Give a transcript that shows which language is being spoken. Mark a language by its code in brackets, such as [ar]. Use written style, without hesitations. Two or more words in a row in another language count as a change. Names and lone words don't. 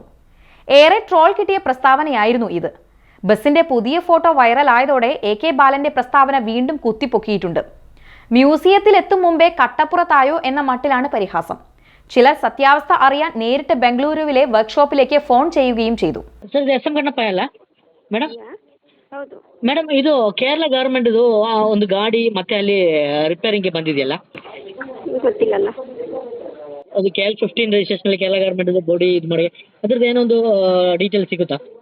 [ml] ഏറെ ട്രോൾ കിട്ടിയ പ്രസ്താവനയായിരുന്നു ഇത്. ബസിന്റെ പുതിയ ഫോട്ടോ വൈറലായതോടെ AK ബാലന്റെ പ്രസ്താവന വീണ്ടും കുത്തിപ്പൊക്കിയിട്ടുണ്ട്. മ്യൂസിയത്തിൽ എത്തും മുമ്പേ കട്ടപ്പുറത്തായോ എന്ന മട്ടിലാണ് പരിഹാസം. ചിലർ സത്യാവസ്ഥ അറിയാൻ നേരിട്ട് ബംഗളൂരുവിലെ വർക്ക്ഷോപ്പിലേക്ക് ഫോൺ ചെയ്യുകയും ചെയ്തു. [kn] ಮೇಡಮ್ ಇದು ಕೇರಳ ಗವರ್ಮೆಂಟ್ ಒಂದು ಗಾಡಿ ಮತ್ತೆ ಅಲ್ಲಿ ರಿಪೇರಿಂಗ್ಗೆ ಬಂದಿದೆಯಲ್ಲ, ಗೊತ್ತಿಲ್ಲಲ್ಲ. ಅದು KL15 ರಿಜಿಸ್ಟ್ರೇಷನ್ ಕೇರಳ ಗವರ್ಮೆಂಟ್ ಬಾಡಿ ಇದು ಮಾಡಿ ಅದ್ರದ್ದು ಏನೋ ಒಂದು ಡೀಟೇಲ್ ಸಿಗುತ್ತಾ?